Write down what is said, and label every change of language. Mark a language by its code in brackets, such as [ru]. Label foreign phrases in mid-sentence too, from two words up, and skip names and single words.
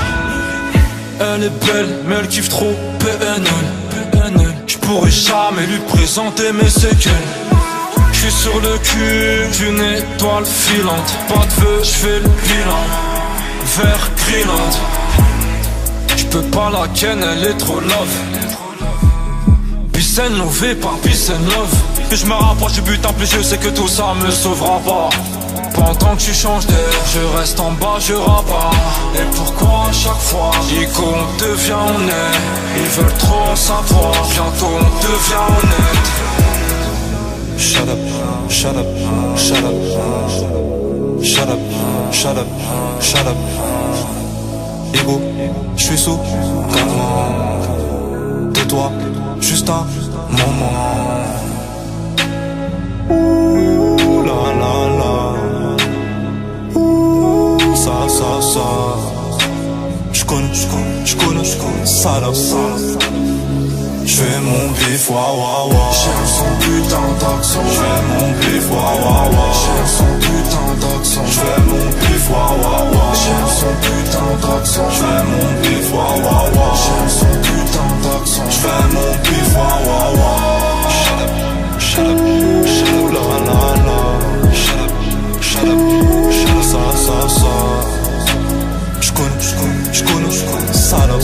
[fr] Elle est belle mais elle kiffe trop PNL. J'pourrais jamais lui présenter mes séquelles. J'suis sur le cul d'une étoile filante. Pas de vœux, j'fais le bilan. Vert Greenland. J'peux pas la ken, elle est trop love. [en] Peace and love par peace and love. [fr] Et je me rapproche du butin, plus je sais que tout ça me sauvera pas. Pendant que tu changes d'air, je reste en bas, je rabats. Et pourquoi à chaque fois, Ico on devient honnête. Ils veulent trop en savoir, bientôt on devient honnête. [en] Shut up, shut up, shut up. Shut up, shut up, shut up. [fr] Ego, j'suis sous calmant. Tais-toi, juste un moment. Ouh la la la. Ouh ça. J'connais, salope. J'fais mon bif, wa wa wa. J'aime son putain d'accent. J'fais mon bif, wa wa wa. J'aime son putain d'accent. J'fais mon bif, wa wa wa. J'aime son putain d'accent. J'fais mon bif, wa wa wa. J'aime son putain d'accent. J'fais mon bif, wa wa wa. [en] Shut up, la la la. Shut up, [fr] ça. J'connais, salope.